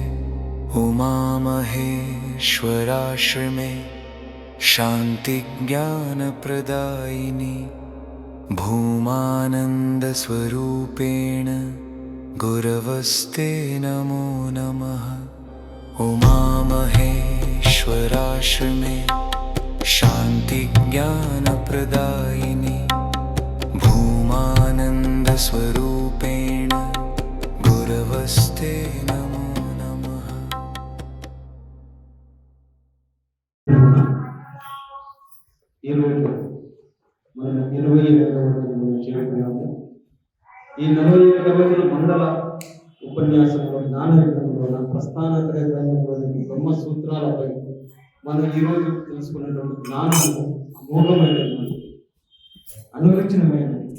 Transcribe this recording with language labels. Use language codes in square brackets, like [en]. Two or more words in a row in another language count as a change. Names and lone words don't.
[sa] उमामहेश्वराश्रमे शान्तिज्ञानप्रदायिनी भूमानन्दस्वरूपेण गुरवस्ते नमो नमः उमामहेश्वराश्रमे शान्ति ज्ञानप्रदायिनि भूमानन्दस्वरूपेण गुरवस्ते नमो नमः। [te] ఈరోజు మనం 27వ రోజులు చేరుకున్నాము. ఈ 47 రోజుల మండల ఉపన్యాసంలో జ్ఞానయుగంలో ప్రస్థానత్రయ గ్రంథంలోని బ్రహ్మసూత్రాలపై మనం ఈరోజు తెలుసుకున్నటువంటి జ్ఞానము అమోఘమైనటువంటి అనువచనమైనది.